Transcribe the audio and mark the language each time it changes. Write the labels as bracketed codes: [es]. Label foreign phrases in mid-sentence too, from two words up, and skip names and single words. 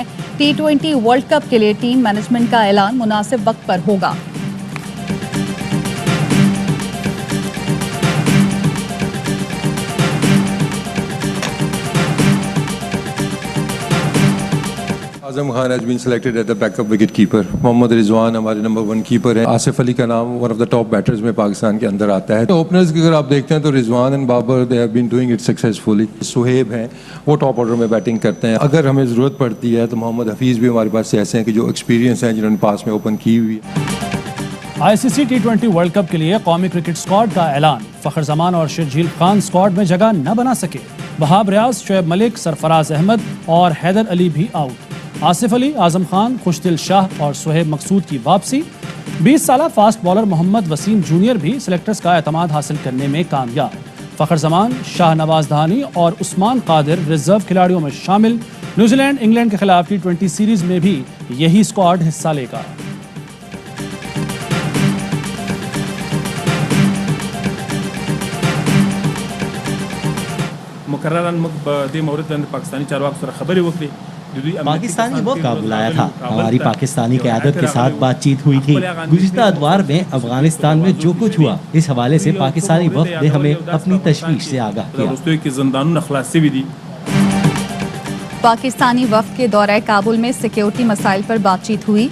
[ur] T20 ورلڈ کپ کے لیے [en] team management [ur] کا اعلان مناسب وقت پر ہوگا. [en] اعظم خان has been selected as the backup wicket keeper. [ur] محمد رضوان ہمارے نمبر 1 کیپر ہیں. آصف علی کا نام [en] one of the top batters [ur] میں پاکستان کے اندر آتا ہے. اوپنرز کی اگر آپ دیکھتے ہیں تو رضوان اینڈ بابر [en] they have been doing it successfully. [ur] سہیب ہیں وہ [en] top order [ur] میں بیٹنگ کرتے ہیں. اگر ہمیں ضرورت پڑتی ہے تو محمد حفیظ بھی ہمارے پاس سے ایسے ہیں کہ جو ایکسپیرینس ہیں جنہوں نے پاس میں اوپن کی ہوئی ہے. ICC T20 ورلڈ کپ کے لیے قومی کرکٹ اسکواڈ کا اعلان. فخر زمان اور شرجیل خان اسکواڈ میں جگہ نہ بنا سکے. وہاب ریاض, شعیب ملک, سرفراز احمد اور حیدر علی بھی آؤٹ. آصف علی, اعظم خان, خوشدل شاہ اور سہیب مقصود کی واپسی. 20 سالہ [en] fast bowler [ur] محمد وسیم جونیئر بھی سلیکٹرز کا اعتماد حاصل کرنے میں کامیاب. فخر زمان, شاہ نواز دہانی اور عثمان قادر ریزرو کھلاڑیوں میں شامل. نیوزی لینڈ انگلینڈ کے خلاف T20 سیریز میں بھی یہی اسکواڈ حصہ لے گا. [ps] مقرراً دې مورد باندې پاکستانی چارواکو سره خبرې وکړې. [ur] پاکستانی وفد کا بلایا تھا. ہماری پاکستانی قیادت کے ساتھ بات چیت ہوئی تھی. گزشتہ ادوار میں افغانستان میں جو کچھ ہوا اس حوالے سے پاکستانی وفد نے ہمیں اپنی تشویش سے آگاہ کیا. پاکستانی وفد کے دورہ کابل میں سیکیورٹی مسائل پر بات چیت ہوئی.